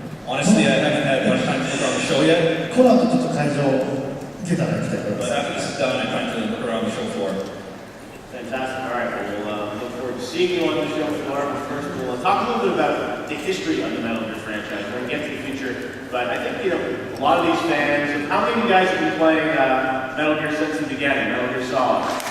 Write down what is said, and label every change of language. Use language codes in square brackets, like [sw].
[en] Honestly, I haven't had much time to look around the show yet. [ja] この後ちょっと会場行けたら行きたいと思いま [en] But [ja] す。 [en] after this is done, I'm trying to look around the show floor. Fantastic. All right. Well, we'll look forward to seeing you on the show floor. But first, we'll talk a little bit about the history of the Metal Gear franchise. We're going to get to the future. But I think, a lot of these fans, how many of you guys have been playing Metal Gear since the beginning, Metal Gear Solid?